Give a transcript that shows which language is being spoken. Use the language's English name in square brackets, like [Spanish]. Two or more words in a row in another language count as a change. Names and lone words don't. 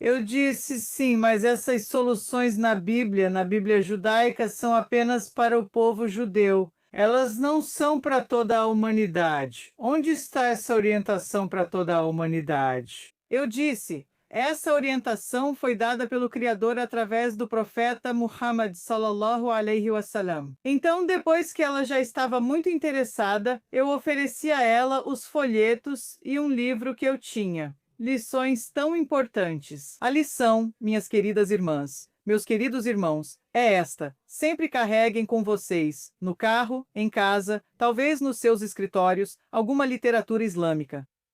[Portuguese] Eu disse sim, mas essas soluções na Bíblia judaica, são apenas para o povo judeu. Elas não são para toda a humanidade. Onde está essa orientação para toda a humanidade? Eu disse: essa orientação foi dada pelo Criador através do profeta Muhammad [Arabic] صلى الله عليه وسلم. [Portuguese] Então, depois que ela já estava muito interessada, eu ofereci a ela os folhetos e um livro que eu tinha. Lições tão importantes. A lição, minhas queridas irmãs, meus queridos irmãos, é esta: sempre carreguem com vocês, no carro, em casa, talvez nos seus escritórios, alguma literatura islâmica.